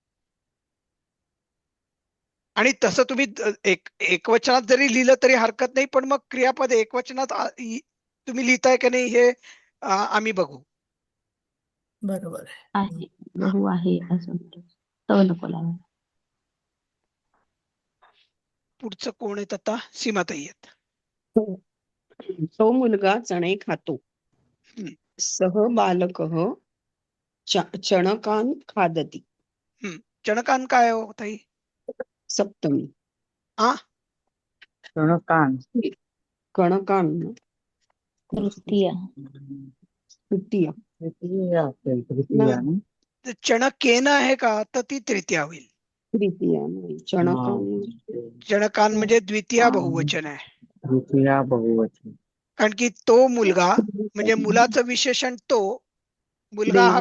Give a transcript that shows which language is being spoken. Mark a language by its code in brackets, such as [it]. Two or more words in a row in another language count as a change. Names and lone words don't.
[mr] आणि तसं तुम्ही एक वचनात जरी लिहिलं तरी हरकत नाही, पण मग क्रियापद एकवचनात तुम्ही लिहिताय की नाही हे आम्ही बघू. बरोबर आहे. आहे गहू आहे असं म्हणतो. तो नको लावायला. पुढचं कोण आहेत आता? सीमाताई आहेत. तो मुलगा चणे खातो. हम्म. [sa] सह बालकः चणकान खादती. [mr] चणकान काय हो ताई? सप्तमी. चणकान कणकान तृतीया. तृतीया. तृतीया असेल, तृतीया ना? चणकेन आहे का? तर ती तृतीया होईल. तृतीया नाही. चणकान चणकान म्हणजे द्वितीया बहुवचन आहे. तृतीया बहुवचन. कारण की तो मुलगा म्हणजे मुलाचं विशेषण तो मुलगा हा